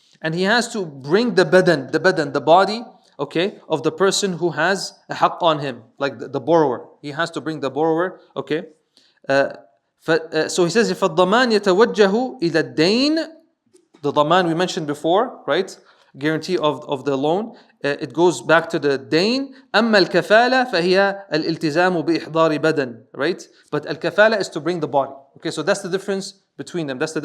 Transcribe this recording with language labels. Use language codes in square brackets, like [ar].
[en] And he has to bring the body, okay, of the person who has a haqq on him, like the borrower. He has to bring the borrower, okay. So he says, [ar] فَالضَّمَانْ يَتَوَجَّهُ إِلَى الدَّيْنِ. [en] The daman we mentioned before, right? Guarantee of the loan. It goes back to the dain. [ar] أما الكفالة فهي الالتزام بإحضار بدن, [en] right? But al-kafala is to bring the body. Okay, so that's the difference between them.